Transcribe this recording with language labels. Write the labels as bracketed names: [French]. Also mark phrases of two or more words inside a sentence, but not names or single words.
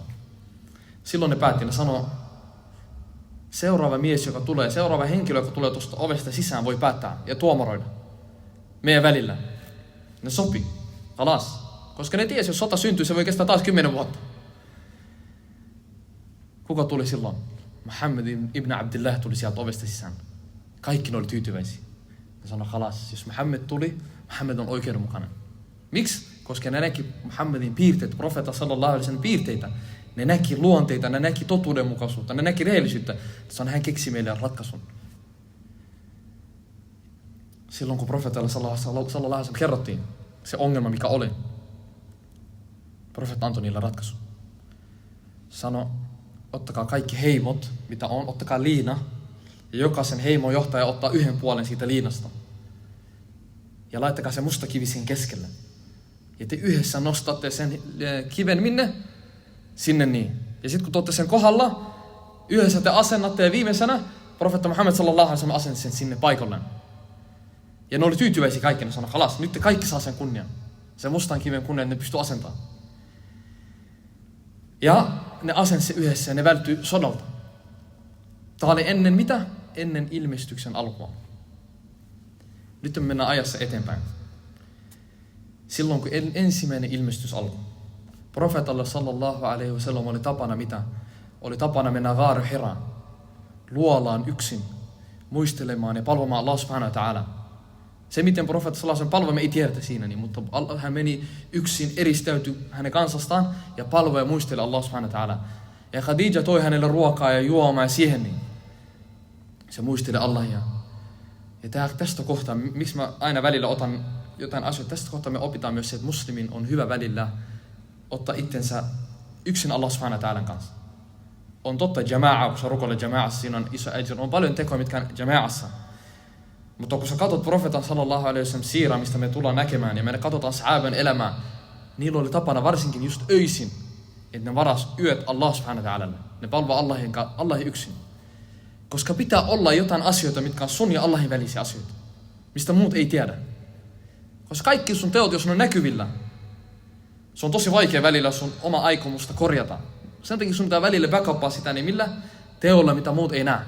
[Finnish] Silloin ne päätti, ne sanoi, seuraava mies, joka tulee, seuraava henkilö, joka tulee tuosta ovesta sisään, voi päättää ja tuomaroida meidän välillä. Ne sopi. Alas. Koska ne tiesi, jos sota syntyy, se voi kestää taas 10 vuotta. Kuka tuli silloin? Muhammad ibn Abdullah tuli sieltä ovesta sisään. Kaikki ne oli tyytyväisiä. Ne sanoi, halas, jos Muhammad tuli, Muhammad on oikeudenmukainen. Miksi? Koska ne näki Muhammadin piirteitä, profeetta [Arabic] صلى الله عليه وسلم [Finnish] piirteitä. Ne näki luonteita, ne näki totuudenmukaisuutta, ne näki rehellisyyttä. Hän keksi meille ratkaisun. Silloin kun profeetalla [Arabic] صلى الله عليه وسلم [Finnish] kerrottiin se ongelma, mikä oli, profeetta antoi niille ratkaisun. Sano, ottakaa kaikki heimot, mitä on, ottakaa liina, ja jokaisen heimon johtaja ottaa yhden puolen siitä liinasta. Ja laittakaa se musta kivi siihen keskelle. Ja te yhdessä nostatte sen kiven minne? Sinne niin. Ja sitten kun te olette sen kohdalla, yhdessä te asennatte ja viimeisenä profeetta Muhammad [Arabic] صلى الله عليه وسلم [Finnish] asensi sen sinne paikalleen. Ja ne oli tyytyväisiä kaikki, ne sanoi, halas, nyt te kaikki saa sen kunnian. Sen mustan kiven kunnian, ne pystyy asentamaan. Ja ne asensi yhdessä ja ne välttyi sodalta. Tämä oli ennen mitä? Ennen ilmestyksen alkua. Nyt me mennään ajassa eteenpäin. Silloin kun ensimmäinen ilmestys alkoi, profeetalla [Arabic] صلى الله عليه وسلم [Finnish] oli tapana mitä? Oli tapana mennä Ghaar Hiraan, luolaan yksin, muistelemaan ja palvomaan [Arabic] الله سبحانه وتعالى. [Finnish] Se miten profeetta [Arabic] صلى الله عليه وسلم [Finnish] palvoi, me ei tiedetä siinä, niin, mutta hän meni yksin, eristäytyi hänen kansastaan ja palvoi ja muisteli [Arabic] الله سبحانه وتعالى. [Finnish] Ja Khadija toi hänelle ruokaa ja juomaa ja siihen niin. Se muisteli Allahia. Ja tästä kohtaa, miksi mä aina välillä otan jotain asioita, tästä kohtaa me opitaan myös se, että muslimin on hyvä välillä ottaa itsensä yksin [Arabic] الله سبحانه وتعالى [Finnish] kanssa. On totta, jamaa, kun sä rukoilet jamaassa, siinä on iso ajir. On paljon tekoja, mitkä on jamaassa. Mutta kun sä katsot profeetan [Arabic] صلى الله عليه وسلم [Finnish] siiraa, mistä me tullaan näkemään, ja me katsotaan sahaben elämää, niillä oli tapana varsinkin just öisin, että ne varas yöt [Arabic] الله سبحانه وتعالى. [Finnish] Ne palvoi Allahin yksin. Koska pitää olla jotain asioita, mitkä on sun ja Allahin välisiä asioita, mistä muut ei tiedä. Koska kaikki sun teot, jos ne on näkyvillä, se on tosi vaikea välillä sun oma aikomusta korjata. Sen takia sun pitää välillä backupaa sitä niin millä teolla, mitä muut ei näe.